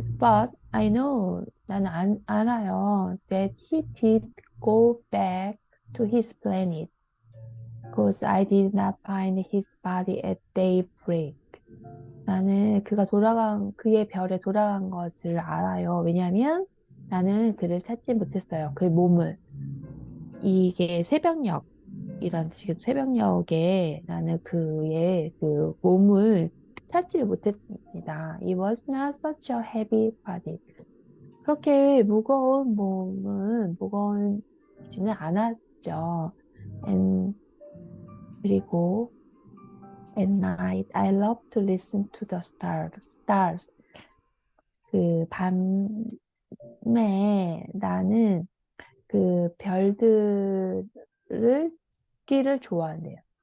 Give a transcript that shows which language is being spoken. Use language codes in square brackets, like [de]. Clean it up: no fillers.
[en] But I know, [ko] 나는 알아요. [en] That he did go back to his planet. Because I did not find his body at daybreak. [ko] 나는 그의 별에 돌아간 것을 알아요. 왜냐하면 나는 그를 찾지 못했어요. 그의 몸을. 이게 새벽녘이란 뜻이겠죠. 새벽녘에 나는 그의 그 몸을 찾지를 못했습니다. [en] It was not such a heavy body. [ko] 그렇게 무거운지는 않았죠. 그리고 [en] at night I love to listen to the stars. [ko] 그 밤에 나는 그 별들을 끼를 좋아한대요.